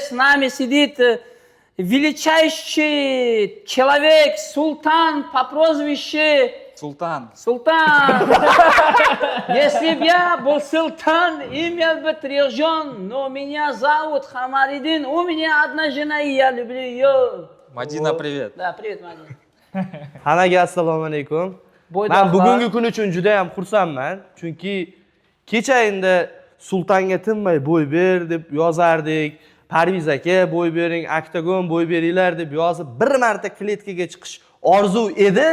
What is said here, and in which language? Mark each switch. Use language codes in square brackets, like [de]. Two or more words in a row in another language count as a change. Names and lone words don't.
[ru] С нами сидит величайший человек, султан по прозвищу Султан. Султан. Если бы я был султан, имел бы 3 жен, но меня зовут Хамариддин, у меня одна жена, и я люблю ее. Madina, привет. Да, привет, Madina. [uz] Hammaga assalomu alaykum. Men bugungi kun uchun juda ham xursandman, chunki kecha endi sultonga tinmay bo'y ber deb yozardik. Parviz aka bo'y bering, Octagon bo'y beringlar deb yozib, bir marta kletkaga chiqish orzu edi.